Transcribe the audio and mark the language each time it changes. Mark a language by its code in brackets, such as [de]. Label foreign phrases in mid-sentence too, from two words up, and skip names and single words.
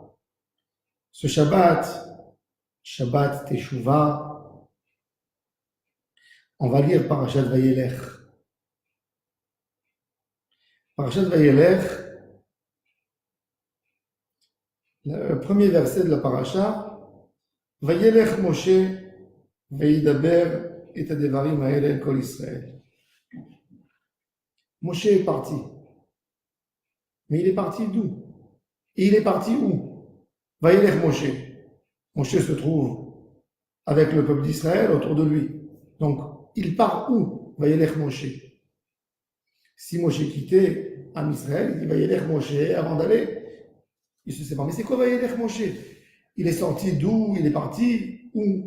[fr] Ce Shabbat Teshuvah, on va lire Parashat Vayelech. Parashat Vayelech, le premier verset de la Parasha, [he] וילך משה וידבר את הדברים האלה אל כל ישראל. [fr] Moshe est parti. Mais il est parti d'où? Et il est parti où? [he] וילך משה. [fr] Moshe se trouve avec le peuple d'Israël autour de lui. Donc, il part où? [he] וילך משה. [fr] Si Moshe quittait [he] עם ישראל, [fr] il dit [he] וילך משה [fr] avant d'aller. Il se sépare. Mais c'est quoi [he] וילך משה? [fr] Il est sorti d'où? Il est parti où?